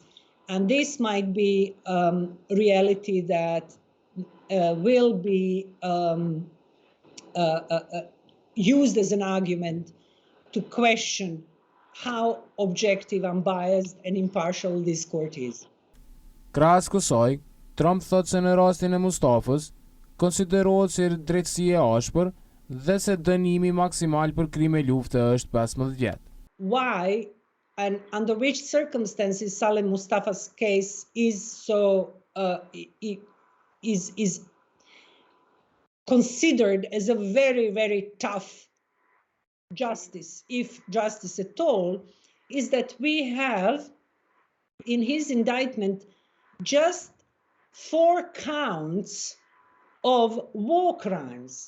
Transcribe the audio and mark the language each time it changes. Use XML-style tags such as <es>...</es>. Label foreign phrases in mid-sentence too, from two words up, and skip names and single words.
<en>And this might be reality that will be used as an argument to question how objective, unbiased and impartial this court is.</en> <sq>Krahas kësaj, Trump thotë se në rastin e Mustafës konsiderohet si drejtësi e ashpër dhe se dënimi maksimal për krime lufte është 15 vjet.</sq> <en>Why and under which circumstances Salim Mustafa's case is so is considered as a very, very tough justice, if justice at all, is that we have in his indictment just 4 counts of war crimes.</en>